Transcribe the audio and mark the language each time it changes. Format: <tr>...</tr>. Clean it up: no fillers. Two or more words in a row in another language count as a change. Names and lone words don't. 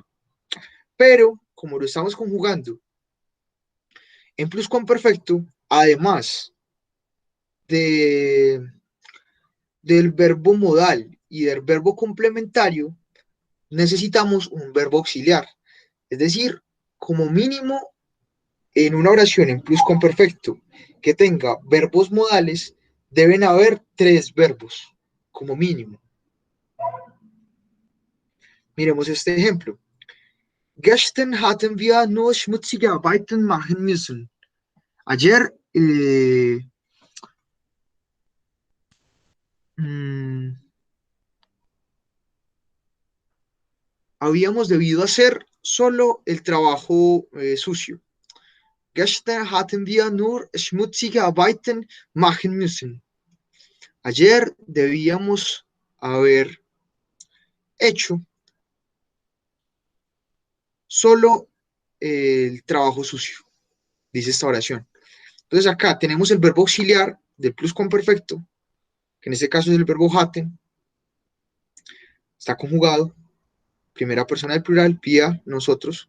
<es>Pero, como lo estamos conjugando en pluscuamperfecto, además de, del verbo modal y del verbo complementario, necesitamos un verbo auxiliar. Es decir, como mínimo, en una oración en pluscuamperfecto que tenga verbos modales, deben haber tres verbos, como mínimo. Miremos este ejemplo.</es> <de>Gestern hatten wir nur schmutzige Arbeiten machen müssen.</de> <es>Ayer mmm, habíamos debido hacer solo el trabajo sucio.</es> <de>Gestern hatten wir nur schmutzige Arbeiten machen müssen.</de> <es>Ayer debíamos haber hecho solo el trabajo sucio, dice esta oración. Entonces acá tenemos el verbo auxiliar del pluscuamperfecto, que en este caso es el verbo hatten, está conjugado, primera persona del plural, vía nosotros.</es>